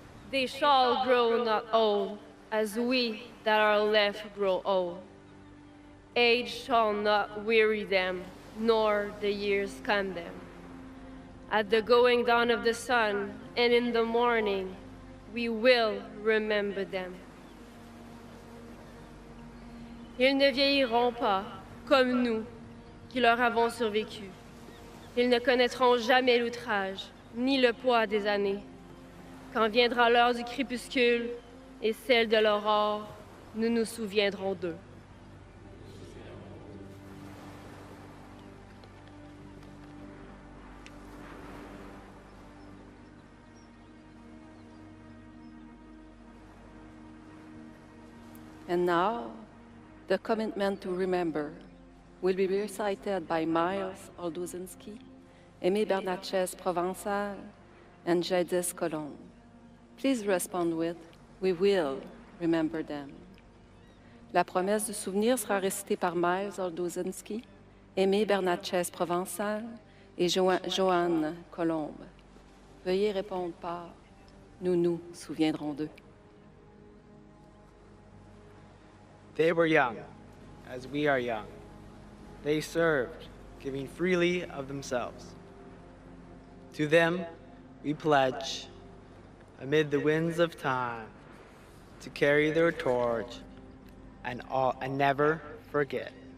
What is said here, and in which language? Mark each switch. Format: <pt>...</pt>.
<en>They shall grow not old, as we that are left grow old. Age shall not weary them, nor the years condemn. At the going down of the sun, and in the morning, we will remember them.</en> <fr>Ils ne vieilliront pas, comme nous, qui leur avons survécu. Ils ne connaîtront jamais l'outrage, ni le poids des années. Quand viendra l'heure du crépuscule et celle de l'aurore, nous nous souviendrons d'eux.</fr> <en>And now, the commitment to remember will be recited by Miles Olduzinski, Aimé Bernatchez Provençal, and Jadis Colombe. Please respond with, "We will remember them."</en> <fr>La promesse du souvenir sera récitée par Miles Olduzinski, Aimé Bernatchez Provençal et Joanne Colombe. Veuillez répondre par « Nous nous souviendrons d'eux ».</fr> <en>They were young, as we are young. They served, giving freely of themselves. To them, we pledge, amid the winds of time, to carry their torch and never forget.</en>